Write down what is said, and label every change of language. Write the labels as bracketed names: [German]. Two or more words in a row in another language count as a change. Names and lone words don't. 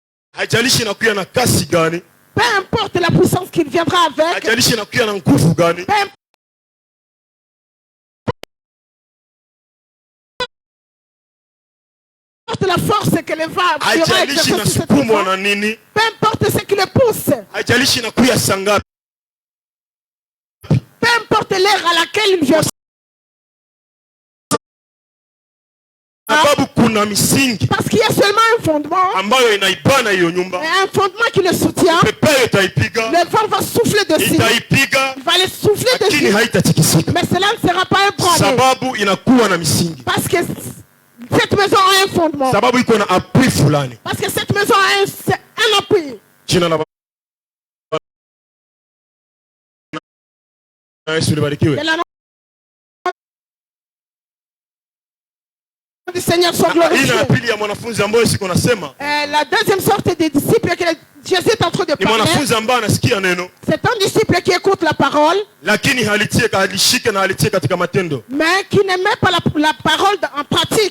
[Swahili] Haijalishi inakuja na kasi gani. [French] Peu importe la puissance qu'il viendra avec. [Swahili] Haijalishi inakuja na nguvu gani. [French] Peu importe la force qu'elle va [Swahili] haijalishi inasukumwa na nini. [French] Peu importe ce qui le pousse. [Swahili] Haijalishi inakuja sangapi. [French] Peu importe l'heure à laquelle il vient. [Swahili] Sababu kuna misingi. [French] Parce qu'il y a seulement un fondement. [Swahili] Ambayo inaibana hiyo nyumba. [French] Un fondement qui le soutient. [Swahili] Pepe itaipiga. [French] Le vent va souffler dessus. [Swahili] Itaipiga. [French] Il va les souffler dessus. [Swahili] Lakini haitatikisika. [French] Mais cela ne sera pas ébranlé. [Swahili] Sababu inakuwa na misingi. [French] Parce que cette maison a un fondement. [Swahili] Sababu iko na appui fulani. [French] Parce que cette maison a un appui. [Swahili] Jina la Yesu libarikiwe. [French] Du Seigneur soit glorifié. La deuxième sorte de disciples que Jésus est en train de parler. C'est un disciple qui écoute la parole. Mais qui ne met pas la parole en pratique.